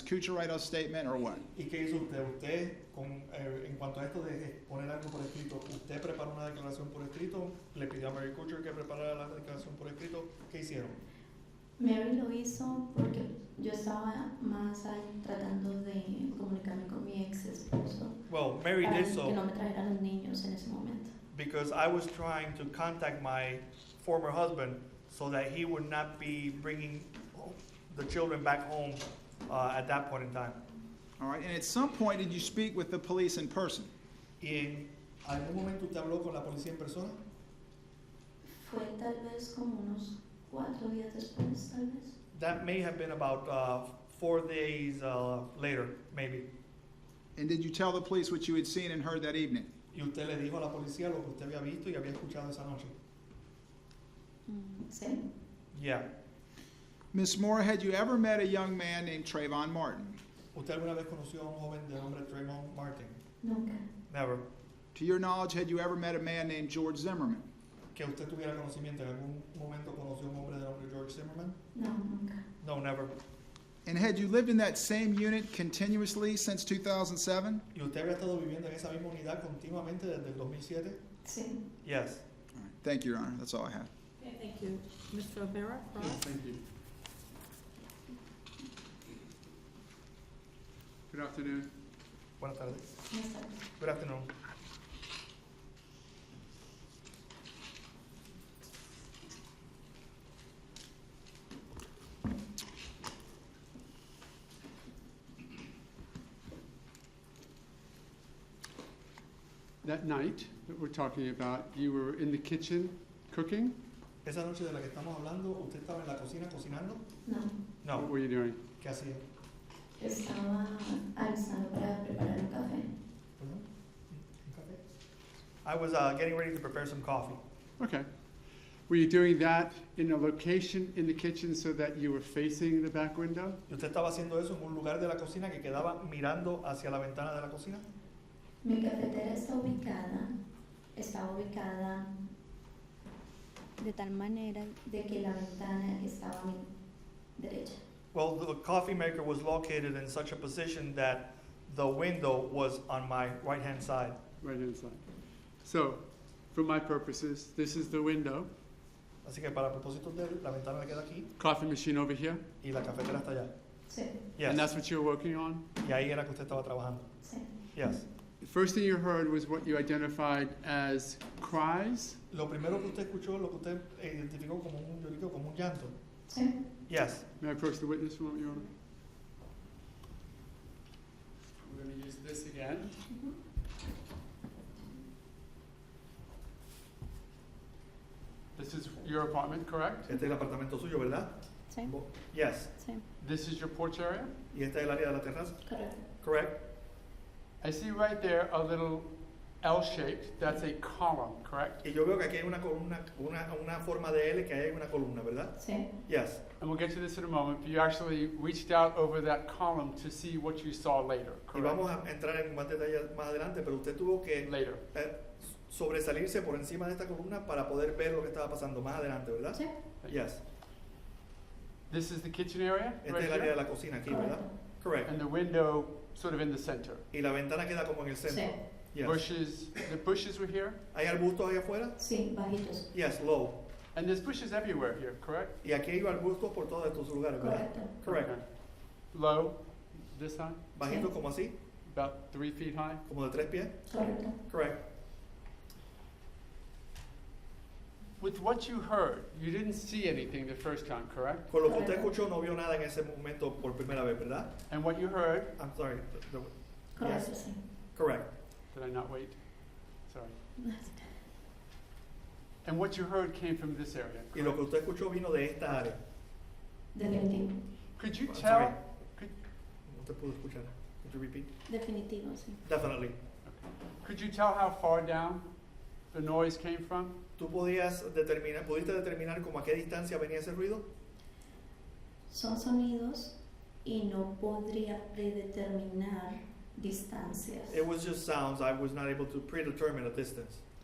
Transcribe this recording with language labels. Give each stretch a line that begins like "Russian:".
English: Kuchar write out a statement, or what?
Spanish: ¿Y qué hizo usted? Usted, en cuanto a esto de poner algo por escrito, ¿usted preparó una declaración por escrito? ¿Le pidió a Mary Kuchar que preparara la declaración por escrito? ¿Qué hicieron? Mary lo hizo porque yo estaba más ahí tratando de comunicarme con mi ex esposo
English: Well, Mary
Spanish: para
English: did so
Spanish: que no me trajeran los niños en ese momento.
English: because I was trying to contact my former husband so that he would not be bringing the children back home at that point in time. All right, and at some point, did you speak with the police in person?
Spanish: ¿Y en algún momento usted habló con la policía en persona? Fue tal vez como unos 4 días después, tal vez.
English: That may have been about 4 days later, maybe. And did you tell the police what you had seen and heard that evening?
Spanish: Y usted le dijo a la policía lo que usted había visto y había escuchado esa noche. Sí.
English: Yeah. Ms. Mora, had you ever met a young man named Trayvon Martin?
Spanish: ¿Usted alguna vez conoció a un joven de nombre Raymond Martin? Nunca.
English: Never. To your knowledge, had you ever met a man named George Zimmerman?
Spanish: ¿Que usted tuviera conocimiento, en algún momento conoció a un hombre de nombre George Zimmerman? No, nunca.
English: No, never. And had you lived in that same unit continuously since 2007?
Spanish: ¿Y usted había estado viviendo en esa misma unidad continuamente desde el 2007? Sí.
English: Yes. All right. Thank you, Your Honor. That's all I have. Okay, thank you. Mr. O'Mara, Ross? Thank you. Good afternoon.
Spanish: Buenas tardes. Buenas tardes.
English: Good afternoon. That night that we're talking about, you were in the kitchen cooking?
Spanish: Esa noche de la que estamos hablando, ¿usted estaba en la cocina cocinando? No.
English: No. What were you doing?
Spanish: ¿Qué hacía? Estaba alistando para preparar un café. Perdón. ¿Un café?
English: I was getting ready to prepare some coffee. Okay. Were you doing that in a location in the kitchen so that you were facing the back window?
Spanish: ¿Y usted estaba haciendo eso en un lugar de la cocina que quedaba mirando hacia la ventana de la cocina? Mi cafetera estaba ubicada de tal manera de que la ventana estaba a mi derecha.
English: Well, the coffee maker was located in such a position that the window was on my right-hand side. Right-hand side. So, for my purposes, this is the window.
Spanish: Así que para propósitos de él, la ventana me queda aquí
English: Coffee machine over here.
Spanish: y la cafetera está allá. Sí,
English: Yes. And that's what you're working on?
Spanish: Y ahí era que usted estaba trabajando. sí.
English: Yes. The first thing you heard was what you identified as cries.
Spanish: Lo primero que usted escuchó, lo que usted identificó como un lloriqueo, como un llanto. Sí.
English: Yes. May I approach the witness for a moment, Your Honor? We're going to use this again. This is your apartment, correct?
Spanish: Este es el apartamento suyo, ¿verdad? Sí.
English: Yes.
Spanish: Sí.
English: This is your porch area?
Spanish: Y este es el área de la terraza. Correcto.
English: Correct. I see right there a little L-shaped. That's a column, correct?
Spanish: Y yo veo que aquí hay una columna, una forma de L que hay una columna, ¿verdad? Sí.
English: Yes. And we'll get to this in a moment, but you actually reached out over that column to see what you saw later,
Spanish: Y
English: correct?
Spanish: vamos a entrar en más detalle más adelante, pero usted tuvo que
English: Later.
Spanish: sobresalirse por encima de esta columna para poder ver lo que estaba pasando más adelante, ¿verdad? Sí.
English: Yes. This is the kitchen area,
Spanish: Este
English: right
Spanish: es el área
English: here?
Spanish: de la cocina aquí, ¿verdad?
English: Correct. And the window sort of in the center.
Spanish: Y la ventana queda como en el centro. Sí.
English: Yes. Bushes, the bushes were here?
Spanish: ¿Hay arbustos ahí afuera? Sí, bajitos.
English: Yes, low. And there's bushes everywhere here, correct?
Spanish: Y aquí hay arbustos por todos estos lugares, ¿verdad? Correcto.
English: Correct. Okay. Low, this high?
Spanish: Bajito como así,
English: About 3 feet high?
Spanish: como de 3 pies. Correcto.
English: Correct. With what you heard, you didn't see anything the first time, correct?
Spanish: Con lo que usted escuchó no vio nada en ese momento por primera vez, ¿verdad?
English: And what you heard, I'm sorry.
Spanish: Correcto,
English: Yes.
Spanish: sí.
English: Correct. did I not wait? Sorry. And what you heard came from this area,
Spanish: Y lo que
English: correct?
Spanish: usted escuchó vino de esta área. Definitivo.
English: Could you I'm tell, sorry.
Spanish: No te puedo escuchar.
English: Could you repeat?
Spanish: Definitivo, sí.
English: Definitely. could you tell how far down the noise came from?
Spanish: ¿Tú pudiste determinar como a qué distancia venía ese ruido? Son sonidos y no podría predeterminar distancias.
English: It was just sounds. I was not able to predetermine a distance.